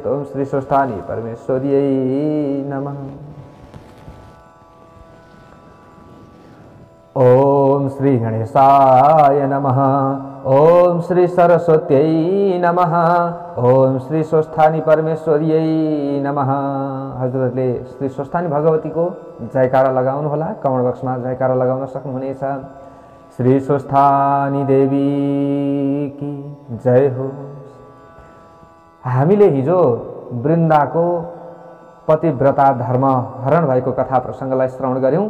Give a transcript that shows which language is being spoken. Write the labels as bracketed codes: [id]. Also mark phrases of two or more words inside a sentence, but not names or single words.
[sa] ओम श्री स्वस्थानी परमेश्वर्यै नमः। ओम श्री गणेशाय नमः। ओम श्री सरस्वत्यै नमः। ओम श्री स्वस्थानी परमेश्वर्यै नमः। [ne] हजुरहरूले श्री स्वस्थानी भगवतीको जयकारा लगाउनु होला। [en] comment boxमा [ne] जयकारा लगाउन सक्नुहुनेछ। [hi] श्री स्वस्थानी देवी की जय हो। [ne] हामीले हिजो वृन्दाको पतिव्रता धर्म हरण भएको कथा प्रसंगलाई श्रवण गर्यौं।